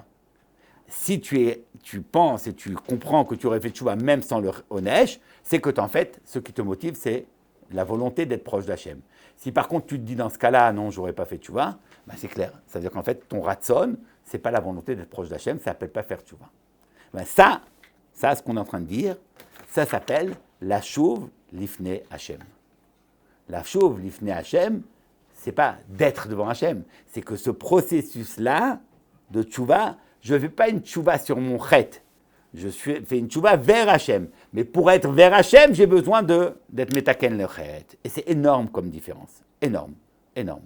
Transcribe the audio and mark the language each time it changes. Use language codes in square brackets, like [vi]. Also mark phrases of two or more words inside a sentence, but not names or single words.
[fr] Si tu penses et tu comprends que tu aurais fait tchouva même sans le onesh, c'est que en fait, ce qui te motive, c'est la volonté d'être proche d'Hachem. Si par contre tu te dis dans ce cas-là, non, j'aurais pas fait tchouva, ben c'est clair. Ça veut dire qu'en fait, ton ratson, c'est pas la volonté d'être proche d'Hachem, ça s'appelle pas faire tchouva. Ben ça, ce qu'on est en train de dire, ça s'appelle [he] לשוב לפני השם. לשוב לפני השם, [fr] c'est pas d'être devant Hachem, c'est que ce processus-là de tchouva, je ne fais pas une tchouva sur mon chet, je fais une tchouva vers Hachem. Mais pour être vers Hachem, j'ai besoin d'être metaken le chet. Et c'est énorme comme différence. Énorme, énorme.